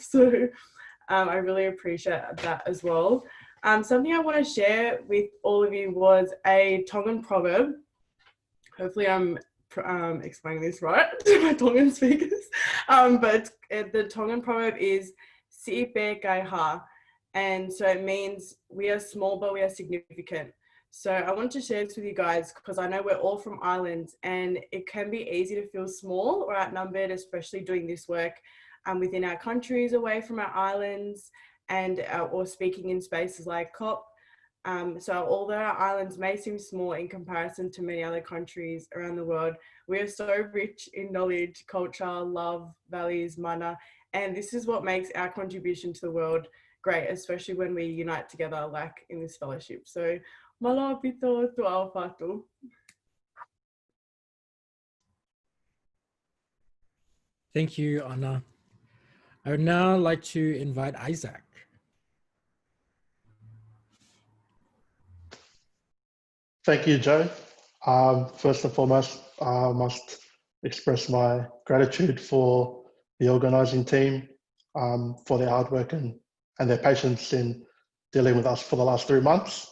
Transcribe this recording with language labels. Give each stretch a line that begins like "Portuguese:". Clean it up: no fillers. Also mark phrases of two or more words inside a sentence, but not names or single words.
English: So I really appreciate that as well. Something I want to share with all of you was a Tongan proverb. Hopefully I'm explaining this right to my Tongan speakers. But the Tongan proverb is
Tongan: "Si'ipe kai ha,"
English: and so it means we are small but we are significant. So I want to share this with you guys because I know we're all from islands and it can be easy to feel small or outnumbered, especially doing this work within our countries, away from our islands, and or speaking in spaces like COP. So although our islands may seem small in comparison to many other countries around the world, we are so rich in knowledge, culture, love, values, mana, and this is what makes our contribution to the world great, especially when we unite together like in this fellowship. So,
Tongan: malo pito tu au fatu.
English: Thank you, Anna. I would now like to invite Isaac. Thank you, Joe. First and foremost, I must express my gratitude for the organising team for their hard work and their patience in dealing with us for the last 3 months.